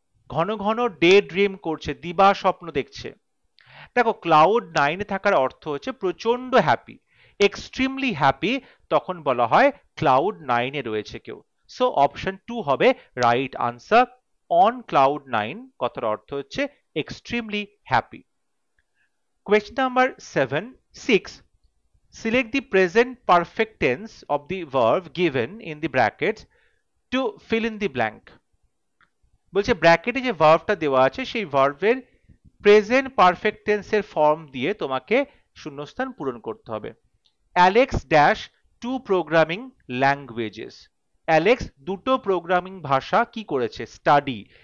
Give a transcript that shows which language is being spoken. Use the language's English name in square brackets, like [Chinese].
[Bangla] ঘন ঘন day dream করছে, দিবা স্বপ্ন দেখছে। দেখো ক্লাউড 9 এ থাকার অর্থ হচ্ছে প্রচন্ড হ্যাপি, এক্সট্রিমলি হ্যাপি, তখন বলা হয় ক্লাউড 9 এ রয়েছে কেউ। সো অপশন 2 হবে রাইট আনসার। অন ক্লাউড 9 কথার অর্থ হচ্ছে extremely happy. [English] Question number 6, select the present perfect tense of the verb given in the brackets to fill in the blank। [Bangla] বলছে ব্র্যাকেটে যে ভার্বটা দেওয়া আছে সেই ভার্বের প্রেজেন্ট পারফেক্ট টেন্সের ফর্ম দিয়ে তোমাকে শূন্যস্থান পূরণ করতে হবে। [English] Alex dash 2 programming languages. [Bangla] Alex দুটো প্রোগ্রামিং ভাষা কি করেছে? স্টাডি।